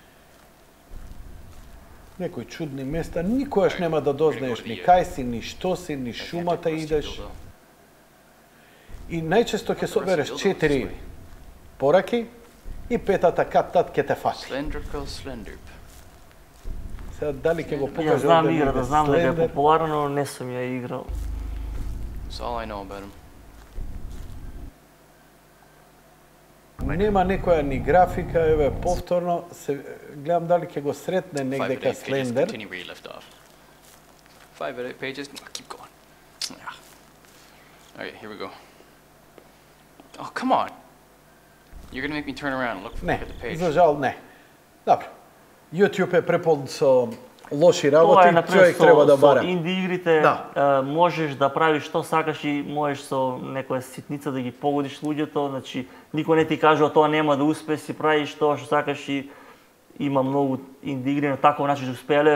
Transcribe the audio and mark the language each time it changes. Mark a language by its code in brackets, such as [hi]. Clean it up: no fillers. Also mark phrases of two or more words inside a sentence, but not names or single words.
[mk] Некои чудни места, никогаш нема да дознаеш ни кај си, ни што си, ни шумата идеш. И најчесто ќе собереш 4 пораки и петата кат-тат ќе те фати. Сега дали ќе го Ја покаже знам овде играта, негде знам дека е Слендер? популарна, но не сум ја играл. [en] That's all I know about him. [mk] Нема некоја ни графика, еве повторно се гледам дали ќе го сретне негде 5 ка [en] pages, [mk] Слендер. [en] continue where you left off. 5 out of 8 pages, keep going. Yeah. Okay, here we go. Oh, come on. You're gonna make me turn around and look [mk] Не, [en] at the page. [mk] за жал не. Добро. YouTube е преполн со лоши Тоа работи, е например човек треба да со бара. инди игрите, Да. можеш да правиш што сакаш и можеш со некоја ситница да ги погодиш луѓето, значи никој не ти кажува тоа нема да успе, си правиш тоа што сакаш и има многу инди игри на таков начин што успеале.